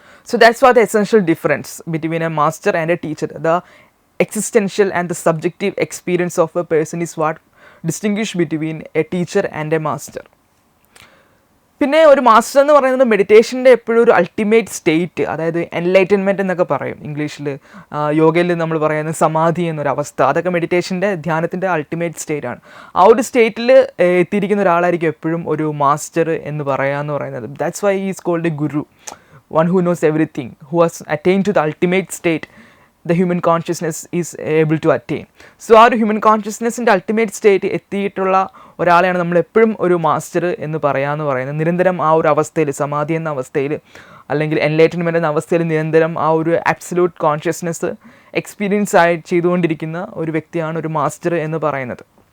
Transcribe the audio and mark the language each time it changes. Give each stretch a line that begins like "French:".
English: So that's what the essential difference between a master and a teacher. The existential and the subjective experience of a person is what distinguish between a teacher and a master.
Malayalam: പിന്നെ ഒരു master എന്ന് പറയുന്നത് മെഡിറ്റേഷൻ്റെ എപ്പോഴും ഒരു ultimate state, അതായത് enlightenment എന്നൊക്കെ പറയും ഇംഗ്ലീഷിൽ. യോഗയിൽ നമ്മൾ പറയുന്നത് സമാധി എന്നൊരവസ്ഥ, അതൊക്കെ മെഡിറ്റേഷൻ്റെ ധ്യാനത്തിൻ്റെ അൾട്ടിമേറ്റ് സ്റ്റേറ്റാണ്. ആ ഒരു സ്റ്റേറ്റിൽ എത്തിയിരിക്കുന്ന ഒരാളായിരിക്കും എപ്പോഴും ഒരു മാസ്റ്റർ എന്ന് പറയാമെന്ന് പറയുന്നത്.
English: That's why he is called a guru, one who knows everything, who has attained to the ultimate state the human consciousness is able to attain.
Malayalam: So ആ ഒരു ഹ്യൂമൻ കോൺഷ്യസ്നെസ്സിൻ്റെ അൾട്ടിമേറ്റ് സ്റ്റേറ്റ് എത്തിയിട്ടുള്ള ഒരാളെയാണ് നമ്മൾ എപ്പോഴും ഒരു മാസ്റ്റർ എന്ന് പറയാമെന്ന് പറയുന്നത്. നിരന്തരം ആ ഒരു അവസ്ഥയിൽ, സമാധി എന്ന അവസ്ഥയിൽ അല്ലെങ്കിൽ എൻലൈറ്റൻമെൻറ്റ് എന്ന അവസ്ഥയിൽ നിരന്തരം ആ ഒരു അബ്സല്യൂട്ട് കോൺഷ്യസ്നെസ് എക്സ്പീരിയൻസ് ചെയ്തുകൊണ്ടിരിക്കുന്ന ഒരു വ്യക്തിയാണ് ഒരു മാസ്റ്റർ എന്ന് പറയുന്നത്.